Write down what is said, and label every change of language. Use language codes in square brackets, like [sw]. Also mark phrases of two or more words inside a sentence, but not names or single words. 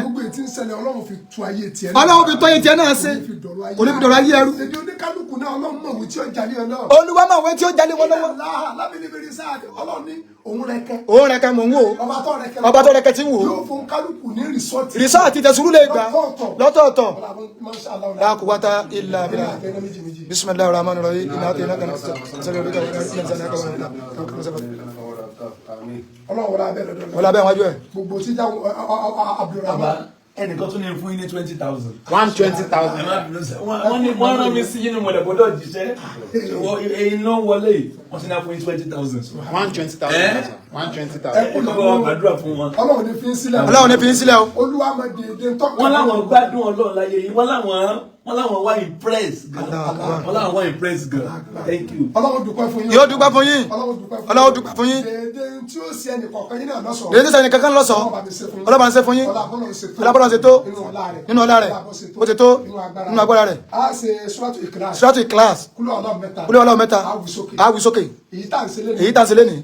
[yo] Gbogbo èyí tí ń ṣẹlẹ̀, Ọlọ́run fi tu ayé tiẹ̀ náà. Ọlọ́run fi tu ayé tiẹ̀ náà ṣe. Kò ní fi dọ̀rọ̀ ayé Kò ní fi dọ̀rọ̀ ayé ẹrú. Èdè oníkálukú náà, Ọlọ́run mọ̀ wí tí ó jalè ọ náà. Olúwa mọ̀ wí tí ó jalè wọn lọ́wọ́. Ìlà lábìlì bìrì sáà, Ọlọ́run ní Òun rẹkẹ. Òun rẹkẹ mò ń wò. Ọba tó rẹkẹ. Ọba tó rẹkẹ tí ń wò. Yóò fún kálukú ní rìsọ́ọ̀tì. Rìsọ́ọ̀tì tẹ̀sùrù lè gbà. Lọ́tọ̀ọ̀tọ̀. Lọ́tọ̀ọ̀tọ̀. Ọlá, [ar] ما شاء الله. لا قوة إلا بالله. [yo] Ẹgbẹ́ méjì méjì. [ar] بسم الله الرحمن الرحيم إنا أعطيناك الكوثر فصل لربك وانحر إن شانئك هو الأبتر. [yo] Ọlọ́run wọlé abẹ́ lọ́dọ̀. Wọlé abẹ́ wájú ẹ̀. Gbogbo tí já, Abdulrahman. Baba. Ẹnìkan tún ní fún yín ní [en] twenty thousand. One twenty thousand. [yo] Ẹ má bínú [en] sir. [yo] Wọ́n, wọ́n ní, wọ́n rán mi sí yín ní mo dẹ̀ gbọ́dọ̀ jíṣẹ́. Wọ́n, ẹ̀yin náà wọlé yìí, wọ́n ti ní fún yín [en] twenty thousand. One twenty thousand [yo] Ẹ́? naira, sir. [en] One twenty thousand. [yo] Ẹ kú lọ gbàdúrà fún wọn. Ọlọ́run ní fi ń sílẹ̀ o. Ọlọ́run ní fi ń sílẹ̀ o. Olúwa máa di èdè ń tọ́ka. Wọ́n láwọn gbádùn Ọlọ́run láyé yìí. Wọ́n láwọn, wọ́n láwọn wá impress gan. [ar] الله أكبر. [yo] Wọ́n láwọn wá impress gan. [en] Thank you. [yo] Ọlọ́run dúpẹ́ fún yín. Yóò dúpẹ́ fún yín. Ọlọ́run dúpẹ́ fún yín. Ọlọ́run dúpẹ́ fún yín. Dédé tí ó ṣe ẹnì kọ̀ọ̀kan yín náà lọ́sọ̀ọ́. Dédé tí ó ṣe ẹnì kankan lọ́sọ̀ọ́. Ọlọ́run bá mi ṣe fún yín. Ọlọ́run bá mi ṣe fún yín. Ọlá bọ́lọ̀ ṣe tó. Ọlá bọ́lọ̀ ṣe tó. Nínú ọlá rẹ̀. Nínú ọlá rẹ̀. Ọlá bó ṣe tó. Bó ṣe tó. Nínú agbára Nínú agbára rẹ̀. A ṣe Suratu Ikhlas. Suratu Ikhlas. Kúlú Ọlọ́run mẹ́ta. Kúlú Ọlọ́run mẹ́ta. A wí sókè. A wí sókè. Èyí tá à ń ṣe lénìí. Èyí tá à ń ṣe lénìí.